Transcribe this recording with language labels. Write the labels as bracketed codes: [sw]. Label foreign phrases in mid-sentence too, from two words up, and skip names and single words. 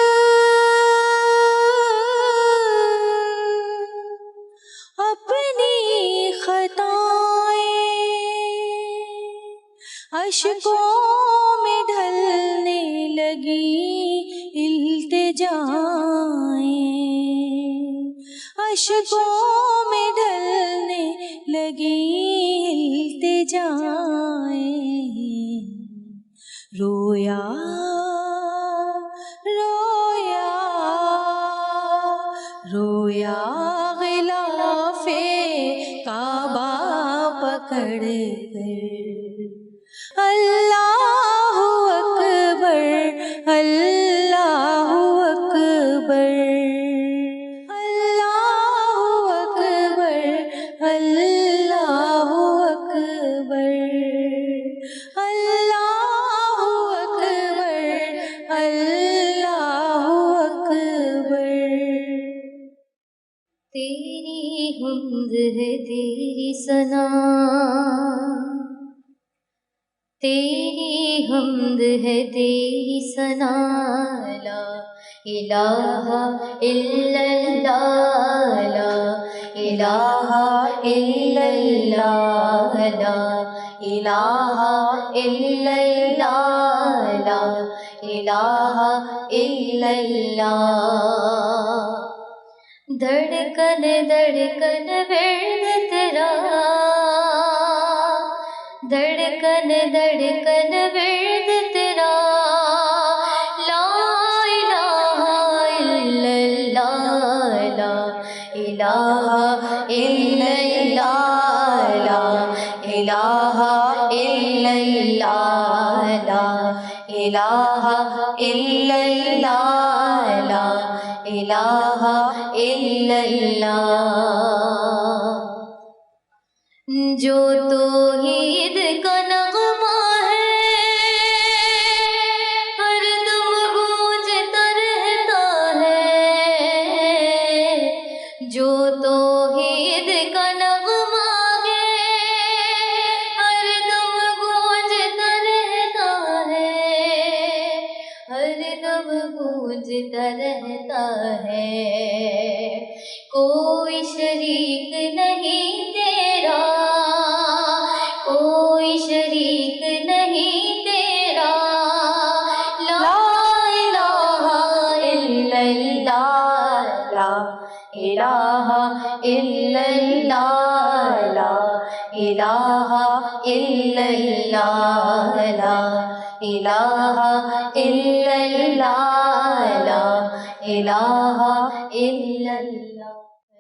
[ur] اپنی خطائیں، اشکوں میں ڈھلنے لگی التجائیں، اشکوں میں ڈھلنے لگی التجائیں. رویا رویا رویا غلافِ کعبہ پکڑ کر. [ar] الله أكبر، الله أكبر، الله أكبر، الله أكبر، الله أكبر، الله أكبر. [ur] تیری حمد ہے تیری ثنا، تیری حمد ہے تیری ثنا. [ar] لا إله إلا الله، لا إله إلا الله، لا إله إلا الله، لا إله إلا الله. [ur] دھڑکن دھڑکن ورد تیرا، دھڑکن دھڑکن ورد تیرا. [ar] لا إله إلا الله، لا إله إلا الله، لا إله إلا الله، لا إله إلا الله، لا إله إلا الله. [ur] جو توحید کا نغمہ ہے ہردم گونجتا رہتا ہے، جو توحید کا نغمہ ہے ہردم گونجتا رہتا ہے، ہردم گونجتا رہتا ہے. کوئی شریک نہیں تیرا، کوئی شریک نہیں تیرا. [ar] لا إله إلا الله، لا إله إلا الله، لا إله إلا الله، لا إله إلا الله، لا إله إلا الله.